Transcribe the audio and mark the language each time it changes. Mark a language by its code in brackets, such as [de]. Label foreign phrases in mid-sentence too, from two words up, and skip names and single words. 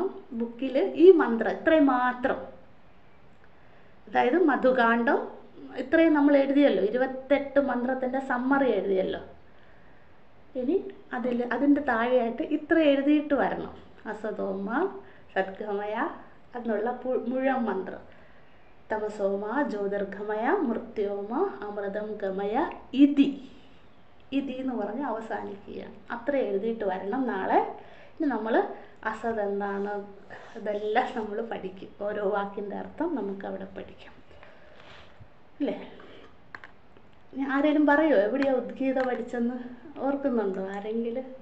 [ml] ബുക്കിൽ ഈ മന്ത്രം ഇത്രയും മാത്രം, അതായത് മധുകാണ്ഡം ഇത്രയും നമ്മൾ എഴുതിയല്ലോ, 28 മന്ത്രത്തിൻ്റെ സമ്മറി എഴുതിയല്ലോ. ഇനി അതിൻ്റെ താഴെയായിട്ട് ഇത്ര എഴുതിയിട്ട് വരണം. [sa] അസതോമ സദ്ഗമയ [ml] എന്നുള്ള മുഴുവൻ മന്ത്രം, [sa] തമസോമ ജ്യോതിർഗമയ മൃത്യോമ അമൃതം ഗമയ ഇതി [ml] എന്ന് പറഞ്ഞ് അവസാനിക്കുകയാണ്. അത്ര എഴുതിയിട്ട് വരണം നാളെ. ഇനി നമ്മൾ അസത് എന്താണ് ഇതെല്ലാം നമ്മൾ പഠിക്കും. ഓരോ വാക്കിൻ്റെ അർത്ഥം നമുക്ക് അവിടെ പഠിക്കാം അല്ലേ. ആരെങ്കിലും പറയുമോ എവിടെയാ ഉദ്ഗീത പഠിച്ചെന്ന് ഓർക്കുന്നുണ്ടോ ആരെങ്കിലും?